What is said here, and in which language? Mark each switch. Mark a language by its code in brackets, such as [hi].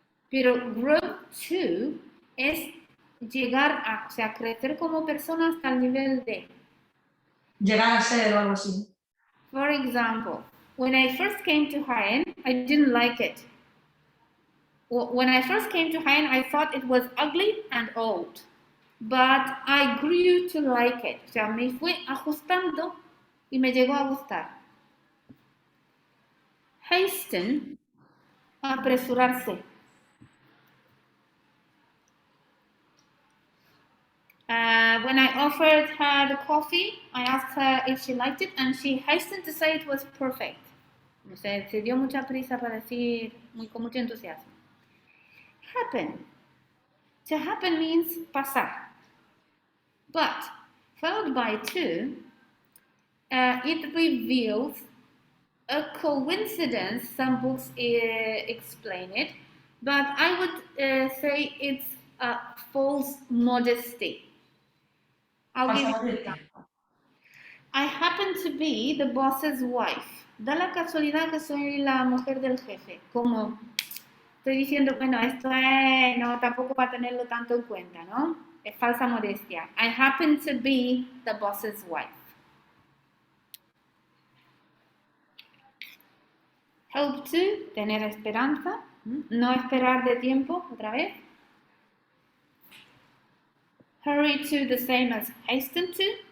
[es] Pero [en] grow to [es] es llegar a, o sea, crecer como persona hasta el nivel de. Llegar a ser o algo así. [en] For example, when I first came to Jaén, I didn't like it. When I first came to Jaén, I thought it was ugly and old. But I grew to like it. [es] O sea, me fui ajustando y me llegó a gustar. [en] Hasten, apresurarse. When I offered her the coffee, I asked her if she liked it, and she hastened to say it was perfect. [es] O sea, se dio mucha prisa para decir con mucho entusiasmo. [en] Happen. To happen means pasar. But, followed by to, it reveals a coincidence. Some books explain it, but I would say it's a false modesty. I'll give you an example. I happen to be the boss's wife. [es] Da la casualidad que soy la mujer del jefe. Como estoy diciendo, bueno, esto es, no, tampoco para tenerlo tanto en cuenta, ¿no? Es falsa modestia. [en] I happen to be the boss's wife. Hope to, [es] tener esperanza. No esperar de tiempo, otra vez. [en] Hurry to, the same as hasten to.